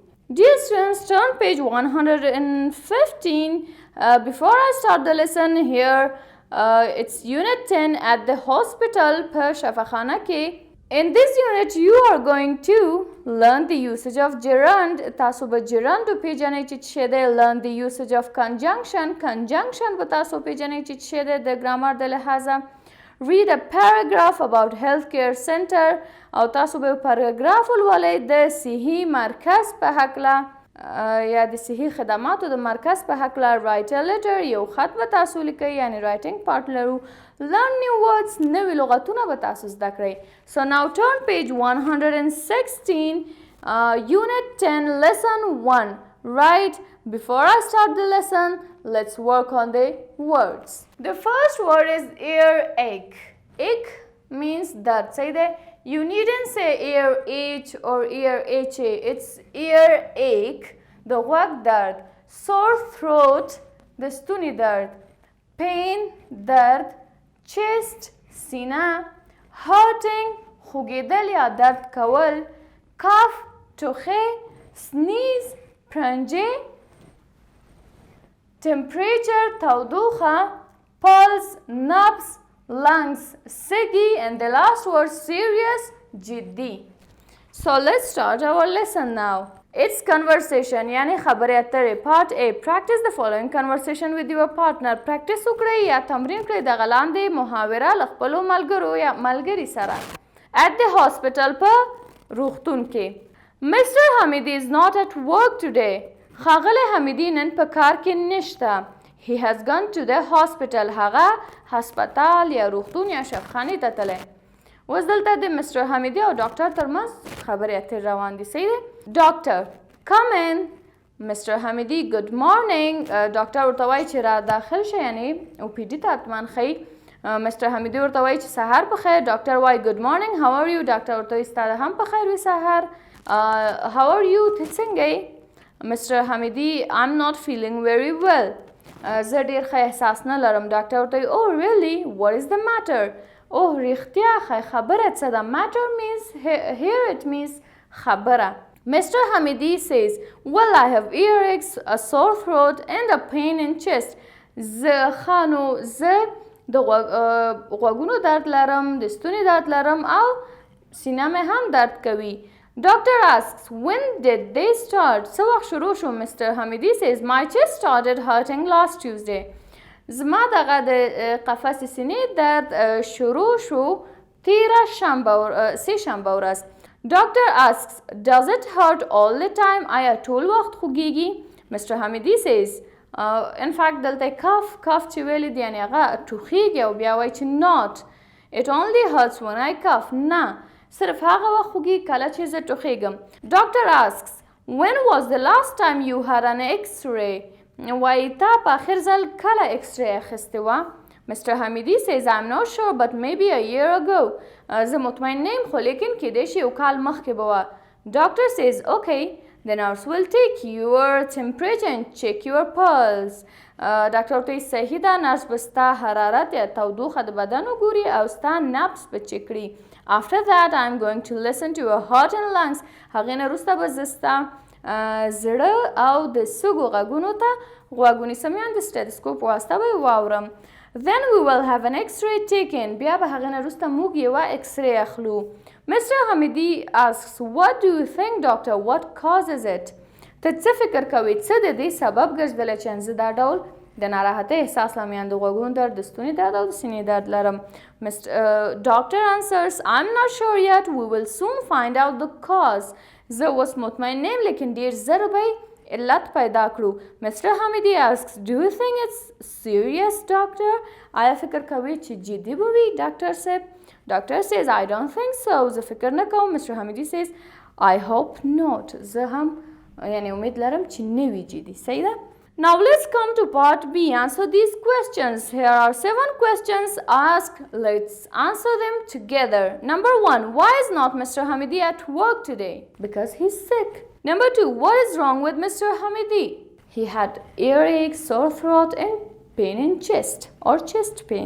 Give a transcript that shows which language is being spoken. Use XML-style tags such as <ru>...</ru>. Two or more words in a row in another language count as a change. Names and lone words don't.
<en>Dear students, turn page 115. Before I start the lesson here, it's unit 10 at the hospital</en> <ur>پر شفاخانہ کے.</ur> <en>In this unit, you are going to learn the usage of gerund.</en> <ps>تاسو به gerund پیژنئ چې چی ده.</ps> <en>Learn the usage of conjunction.</en> <ps>Conjunction به تاسو پیژنئ چې چی ده د grammar د لحاظه.</ps> <en>Read a paragraph about healthcare center.</en> <ps>او تاسو به paragraph ولولئ د صحي مرکز په هکله یا د صحي خدماتو د مرکز په هکله.</ps> <en>Write a letter.</en> <ps>یو خط به تاسو لیکئ یعنی</ps> <en>writing part</en> <ps>لرو.</ps> <en>Learn new words.</en> <ps>نوی لغتونه به تاسو زده کړئ.</ps> <en>So now turn page 116, unit 10, lesson 1. Right, before I start the lesson, let's work on the words. The first word is earache. Ache means dard. Say that. You needn't say earache or earache. It's earache, the غوږ dard. Sore throat, the ستوني dard. Pain, dard. Chest, سینه. Hurting,</en> <ps>خوږیدل یا درد کول.</ps> <en>Cough, ټوخی. Sneeze, پرنجې. Temperature, تودوخه. Pulse, nubs. Lungs, سږي. And the last word, serious, جدي. So let's start our lesson now. It's conversation</en> <ps>یعنی خبرې اترې.</ps> <en>Part A. Practice the following conversation with your partner.</en> <ps>Practice وکړئ یا تمرین کړئ دغه لاندې محاوره له خپلو ملګرو یا ملګري سره.</ps> <en>At the hospital</en> <ps>په روغتون کې.</ps> <en>Mr. Hamidi is not at work today.</en> <ps>ښاغلی حمیدي نن په کار کې نشته.</ps> <en>He has gone to the hospital.</en> <ps>هغه هسپتال یا روغتون یا شفاخانې ته تللی. اوس دلته د مستر حمیدي او ډاکټر ترمنځ خبرې اترې روان دي. صحیح دی؟ ډاکټر</ps> <en>come in.</en> <ps>مستر حمیدي</ps> <en>good morning.</en> <ps>ډاکټر ورته وایي چې را داخل شه یعنی او پی ډي ته حتما ښیي. مستر حمیدي ورته وایي چې سهار په خیر. ډاکټر وایي</ps> <en>good morning how are you.</en> <ps>ډاکټر ورته وایي ستا هم په خیر وي سهار.</ps> <en>how are you</en> <ps>ته څنګه یې.</ps> <en>مستر حمیدي I'm not feeling very well.</en> <ps>زه ډېر ښه احساس نه لرم. ډاکټر ورته وایي</ps> <en>oh really what is the matter.</en> <ps>اوه رښتیا ښه خبره څه ده.</ps> <en>matter means here it means خبره. Mr. Hamidi says, well, I have earaches, a sore throat and a pain in chest.</en> <ps>زه د غوږونو درد لرم, د ستوني درد لرم او سینه مې هم درد کوي.</ps> <en>Doctor asks, when did they start?</en> <ps>څه وخت شروع شو.</ps> <en>Mr. Hamidi says, my chest started hurting last Tuesday.</en> <ps>زما دغه د قفس سینې درد شروع شو تیره سه شنبه ورځ.</ps> <en>Doctor asks, does it hurt all the time?</en> <ps>آیا ټول وخت خوږیږي.</ps> <en>Mr. Hamidi says, in fact</en> <ps>دلته cough چې ویلي دی یعنی هغه ټوخیږي او بیا وایي چې not.</ps> <en>It only hurts when I cough.</en> <ps>نه صرف هغه وخت خوږیږي کله چې زه ټوخیږم.</ps> <en>Doctor asks, when was the last time you had an x-ray?</en> <ps>وایي تا په آخر ځل کله x-ray اخیستې وه.</ps> <en>Mr. Hamidi says, I'm not sure but maybe a year ago.</en> <ps>زه مطمئن نه یم خو لیکن کیدای شي یو کال مخکې به وه.</ps> <en>Doctor says, okay, the nurse will take your temperature and check your pulse.</en> <ps>ډاکټر ورته وایي صحیح ده نرس به ستا حرارت یا تودوخه د بدن وګوري او ستا نبض به چک کړي.</ps> <en>After that I'm going to listen to your heart and lungs.</en> <ps>هغې نه وروسته به زه ستا زړه او د سږو غږونو ته غوږ ونیسم یا د سټیتسکوپ واسطه به یې واورم.</ps> <en>Then we will have an x-ray taken.</en> <ps>بیا به هغې نه وروسته موږ یوه x-ray اخلو.</ps> <en>Mr. Hamidi asks, what do you think doctor? What causes it?</en> <ps>ته څه فکر کوې څه د دې سبب ګرځېدلی چې زه دا ډول د ناراحتۍ احساس لامل د غوږونو درد، د ستوني درد او د سینې درد لرم.</ps> <en>Doctor answers, I'm not sure yet. We will soon find out the cause.</en> <ps>زه اوس مطمئن نه یم لیکن ډېر زر به علت پیدا کړو.</ps> <en>Mr. Hamidi asks, do you think it's serious, doctor?</en> <ps>آیا فکر کوي چې جدي به وي ډاکټر صاحب؟</ps> <en>Doctor says, I don't think so.</en> <ps>زه فکر نه کوم.</ps> <en>Mr. Hamidi says, I hope not.</en> <ps>زه هم یعنی امید لرم چې نه وي جدي. صحیح ده؟</ps> <en>Now let's come to part B. Answer these questions. Here are 7 questions asked. Let's answer them together. Number 1. Why is not Mr. Hamidi at work today? Because he's sick. Number 2. What is wrong with Mr. Hamidi? He had earache, sore throat and pain in chest or chest pain.</en>